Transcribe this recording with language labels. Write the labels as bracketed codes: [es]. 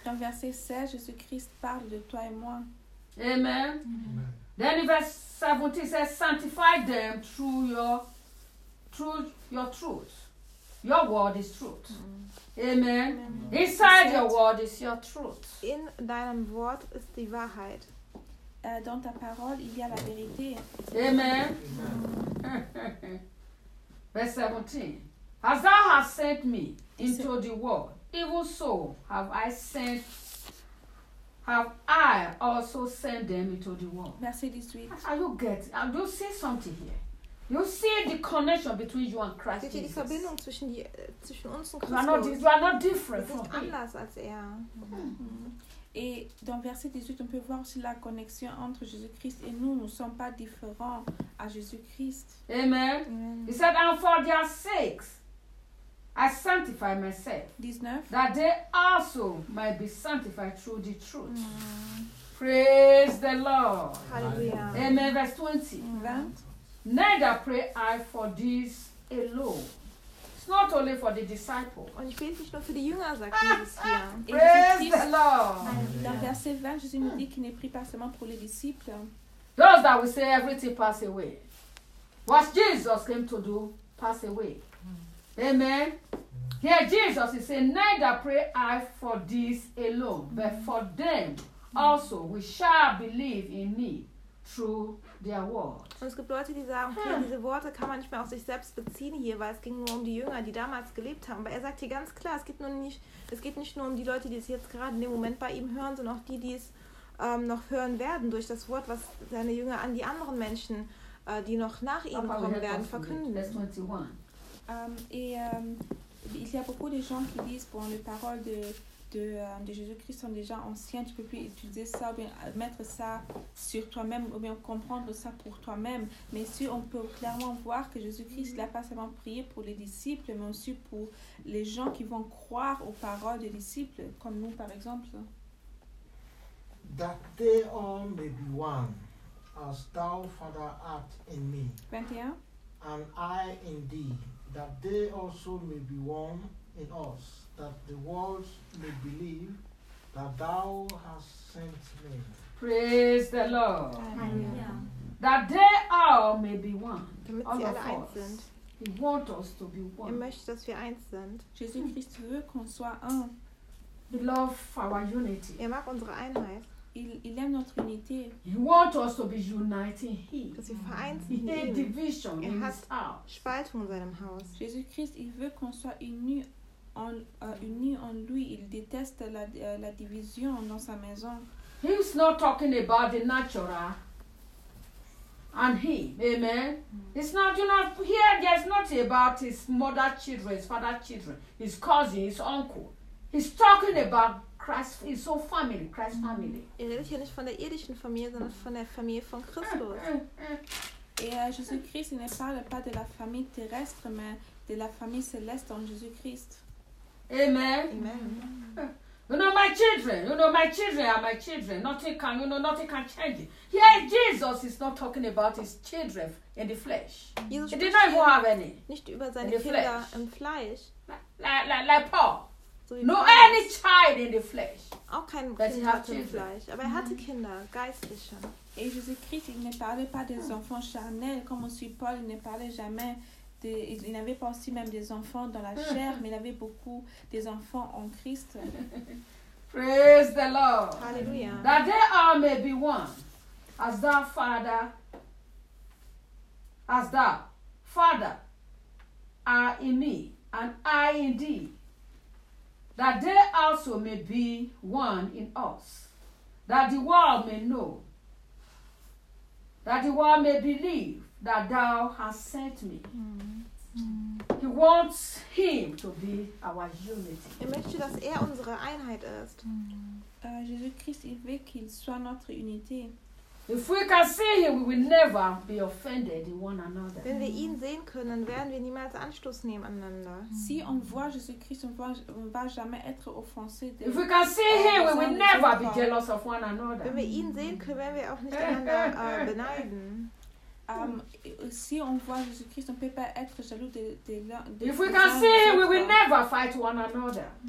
[fr] Dans verset 16, Jésus-Christ parle de toi et moi. Amen. Amen. [en] Then in verse 17, says, sanctify them through your truth. Your word is truth. Amen. Amen. Inside your word is your truth. [de] In deinem Wort ist die Wahrheit. [fr] Dans ta parole, il y a la vérité. Amen. [en] Verse 17. As thou hast sent me into the world, even so have I also sent them into the world. [fr] Merci 18. [en] Do you see something here? You see the connection between you and Christ. [de] Die Verbindung zwischen uns und Christus. [en] You are not different from him. [de] Anders als er. Mm-hmm. [fr] Et dans verset 18, on peut voir aussi la connexion entre Jésus-Christ et nous. Nous ne sommes pas différents à Jésus-Christ. Amen. [en] He said, and for their sakes, I sanctify myself. 19. That they also might be sanctified through the truth. Mm. Praise the Lord. Hallelujah. Amen. Verse 20. Mm-hmm. Neither pray I for this alone. Not only for the disciples. [de] Und ich bete nicht nur für die Jünger, sagt Jesus hier. [en] Praise the Lord. [fr] Dans verset 20, Jésus nous dit qu'il ne prie pas seulement pour les disciples. [en] Those that will say everything pass away. What Jesus came to do, pass away. Amen. Here Jesus is saying, neither pray I for this alone, but for them also, we shall believe in me through their word. [de] Und es gibt Leute, die sagen, okay, diese Worte kann man nicht mehr auf sich selbst beziehen hier, weil es ging nur um die Jünger, die damals gelebt haben. Aber er sagt hier ganz klar, es geht nicht nur um die Leute, die es jetzt gerade in dem Moment bei ihm hören, sondern auch die es noch hören werden durch das Wort, was seine Jünger an die anderen Menschen, die noch nach ihm kommen werden, verkünden. Vers 21. [fr] Il y a beaucoup de gens qui disent pour les paroles de de Jésus-Christ sont déjà anciens. Tu peux plus étudier ça ou bien mettre ça sur toi-même ou bien comprendre ça pour toi-même. Mais si on peut clairement voir que Jésus-Christ n'a pas seulement prié pour les disciples, mais aussi pour les gens qui vont croire aux paroles des disciples, comme nous par exemple. [en] That they all may be one, as thou, Father, art in me. 21. And I in thee, that they also may be one in us, that the world may believe that thou hast sent me. Praise the Lord. Amen. That they all may be one. [de] Damit sie alle eins sind. [en] He wants us to be one. [de] Er möchte, dass wir eins sind. [fr] Jesus Christ veut qu'on soit un. [en] He loves our unity. [de] Er mag unsere Einheit. [fr] Il aime notre unité. [en] He wants us to be united. [de] Dass wir vereint sind. [en] He hates division. [de] Er hat Spaltung in seinem Haus. [fr] Jesus Christ, il veut qu'on soit unis en lui. Il déteste la division dans sa maison. [en] He is not talking about the natural. And he, amen. It's not, you know, here there's nothing about his mother children, his father children, his cousin, his uncle. He's talking about Christ, his own family, Christ's family. [de] Er redet hier nicht von der irdischen Familie, sondern von der Familie von Christus. [fr] Et Jésus-Christ, il ne parle pas de la famille terrestre, mais de la famille céleste en Jésus-Christ. Amen. Amen. [en] You know my children. You know my children are my children. Nothing can, you know, nothing can change it. Yeah, Jesus is not talking about his children in the flesh. Jesus he did not even have any. [de] Nicht über seine Kinder im Fleisch. [en] Like Paul. So no Paul. Any child in the flesh. [de] Auch kein Kind im Fleisch. Aber er hatte Kinder, geistliche. [fr] Et Jésus-Christ, il ne parlait pas des enfants charnels, comme aussi Paul, il ne parlait jamais. Il n'avait pas aussi même des enfants dans la chair, mais il avait beaucoup des enfants en Christ. [en] Praise the Lord. Hallelujah. That they all may be one, as thou, Father, are in me, and I in thee. That they also may be one in us, that the world may know, that the world may believe that thou hast sent me. He wants him to be our unity. [de] Er möchte, dass er unsere Einheit ist. [fr] Jesus Christ, il veut qu'il soit notre unité. [en] If we can see him, we will never be offended in one another. [de] Wenn wir ihn sehen können, werden wir niemals Anstoß nehmen aneinander. [fr] Si on voit Jesus Christ, on va jamais être offensé. [en] If we can see him, we will never be jealous of one another. [de] Wenn wir ihn sehen können, werden wir auch nicht einander beneiden. [fr] Si on voit Jésus-Christ, on ne peut pas être jaloux de l'un. [en] If we can see him, we will never fight one another.